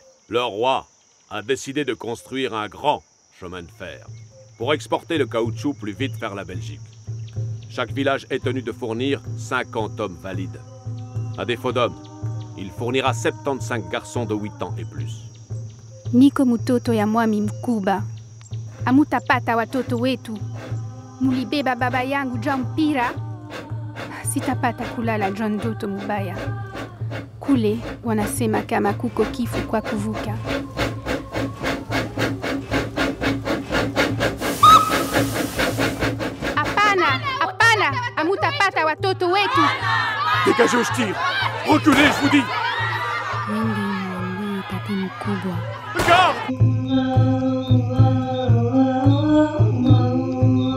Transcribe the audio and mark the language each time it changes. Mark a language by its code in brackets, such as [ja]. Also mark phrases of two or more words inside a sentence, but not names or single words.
[fr] Le roi a décidé de construire un grand chemin de fer pour exporter le caoutchouc plus vite vers la Belgique. Chaque village est tenu de fournir 50 hommes valides. À défaut d'hommes, il fournira 75 garçons de 8 ans et plus. [sw] Niko mtoto ya mwami mkubwa. Hamutapata watoto wetu. Mulibeba baba yangu juu mpira. Sitapata kulala juu ndoto mubaya. Kule wanasema kama kuko kifo kwa kuvuka. Hamutapata watoto wetu. [fr] Dégagez ou je tire. Reculez, je vous dis. [sw] Wengi mwambie tati mkubwa. [fr] Regarde!